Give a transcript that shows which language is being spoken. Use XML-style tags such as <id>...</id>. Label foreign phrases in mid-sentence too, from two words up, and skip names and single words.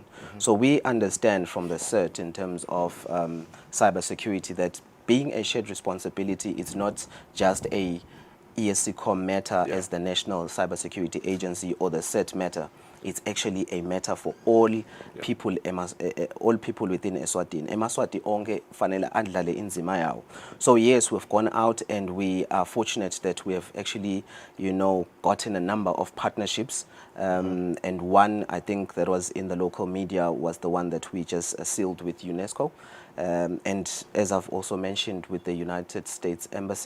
<en>So we understand from the cert in terms of cybersecurity that being a shared responsibility is not just a ESCOM matter as the National Cybersecurity Agency or the CERT matter. It's actually a matter for all people, all people within Eswatini.</en> <ss>Emaswati onke fanele andlale inzima yawo.</ss> <en>So yes, we've gone out and we are fortunate that we have actually, gotten a number of partnerships. And one, I think that was in the local media, was the one that we just sealed with UNESCO. And as I've also mentioned, with the United States Embassy.</en>